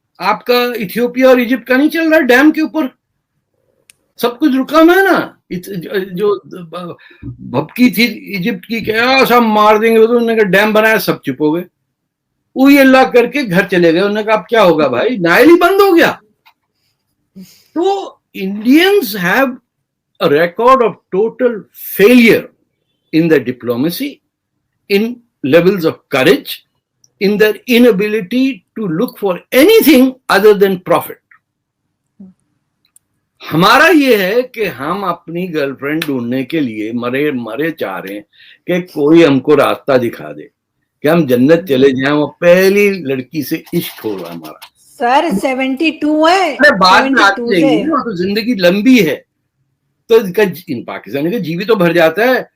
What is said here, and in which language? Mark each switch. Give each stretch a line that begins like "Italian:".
Urdu: آپ کا ایتھیوپیا اور ایجپٹ کا نہیں چل رہا ڈیم کے اوپر، سب کچھ رکا ہوا ہے نا. جو بھبکی تھی ایجپٹ کی کہ سب مار دیں گے، انہوں نے کہا ڈیم بنایا، سب چپ ہو گئے، اوئی اللہ کر کے گھر چلے گئے. انہوں نے کہا اب کیا ہوگا بھائی، نائل ہی بند ہو گیا.
English: تو Indians have a record of total failure in their diplomacy, in levels of courage, in their inability to look for anything other than profit.
Urdu: ہمارا یہ ہے کہ ہم اپنی گرل فرینڈ ڈھونڈنے کے لیے مرے چاہ رہے ہیں کہ کوئی ہم کو راستہ دکھا دے کہ ہم جنت چلے جائیں. وہ پہلی لڑکی سے عشق ہوگا ہمارا. سر 72 ہے، بعد میں آتی رہیں گی نا، تو زندگی لمبی ہے. تو ان پاکستانی کا جی بھی تو بھر جاتا ہے.